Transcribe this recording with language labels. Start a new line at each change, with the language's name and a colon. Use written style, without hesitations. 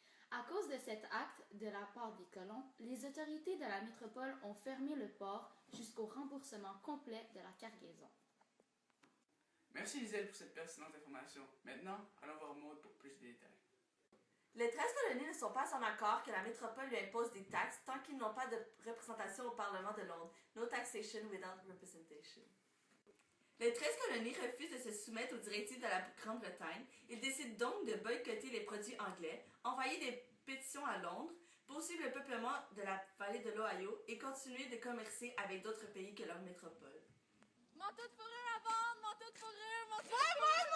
French: À cause de cet acte de la part des colons, les autorités de la métropole ont fermé le port jusqu'au remboursement complet de la cargaison. Merci Liselle pour cette pertinente information. Maintenant, allons voir Maud pour plus de détails. Les 13 colonies ne sont pas en accord que la métropole lui impose des taxes tant qu'ils n'ont pas de représentation au Parlement de Londres.
English: No taxation without representation.
French: Les 13 colonies refusent de se soumettre aux directives de la Grande-Bretagne. Ils décident donc de boycotter les produits anglais, envoyer des pétitions à Londres, poursuivre le peuplement de la vallée de l'Ohio et continuer de commercer avec d'autres pays que leur métropole. Manteau de fourrure à vendre, manteau de fourrure, manteau de fourrure!